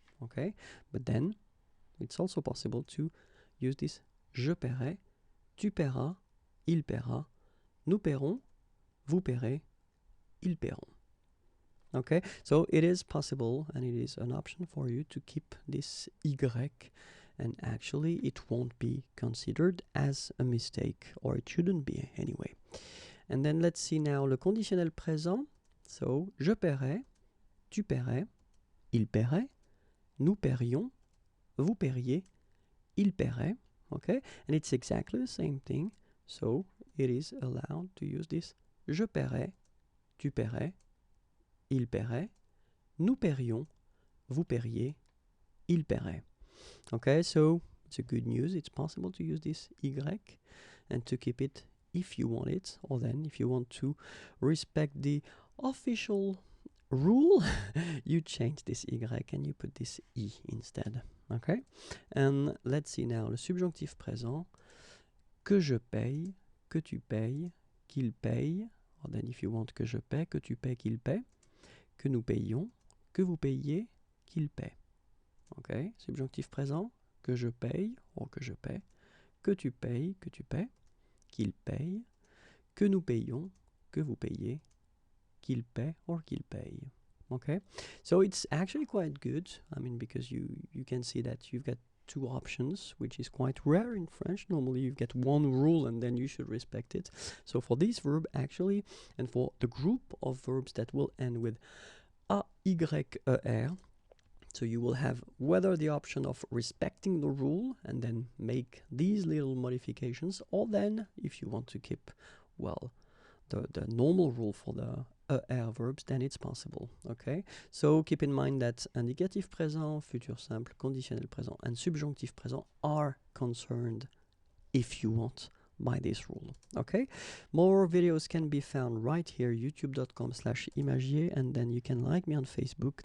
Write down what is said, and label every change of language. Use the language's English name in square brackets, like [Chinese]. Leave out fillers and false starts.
[English] Okay, but then it's also possible to use this [French] je paierai, tu paieras, il paiera, nous paierons, vous paierez, ils paieront. [English] Okay, so it is possible and it is an option for you to keep this y, and actually it won't be considered as a mistake, or it shouldn't be anyway. And then let's see now [French] le conditionnel présent. So je paierai, tu paierais, il paierait, nous paierions, vous paieriez, il paierait. [English] Okay, and it's exactly the same thing. So it is allowed to use this [French] je paierai, tu paierais, il paierait, nous paierions, vous paieriez, il paierait. [English] Okay, so it's a good news. It's possible to use this y and to keep it if you want it, or then if you want to respect the official rule, you change this y and you put this i instead. Okay? And let's see now, [French] le subjonctif présent, que je paye, que tu payes, qu'il paye, [English] or then if you want [French] que je paie, que tu paies, qu'il paie, que nous payons, que vous payiez, qu'il paie. [English] Okay? [French] Subjonctif présent, que je paye, or que je paie, que tu payes, que tu paies, qu'il paye, que nous payons, que vous payez, qu'il paie, or qu'il paye. [English] Okay, so it's actually quite good. I mean, because you can see that you've got two options, which is quite rare in French. Normally you've got one rule and then you should respect it. So for this verb actually, and for the group of verbs that will end with ayer, so you will have whether the option of respecting the rule and then make these little modifications, or then if you want to keep, well, the normal rule for the air verbs, then it's possible. Okay, so keep in mind that indicatif présent, futur simple, conditionnel présent, and subjonctif présent are concerned, if you want, by this rule. Okay, more videos can be found right here, youtube.com/imagier, and then you can like me on Facebook.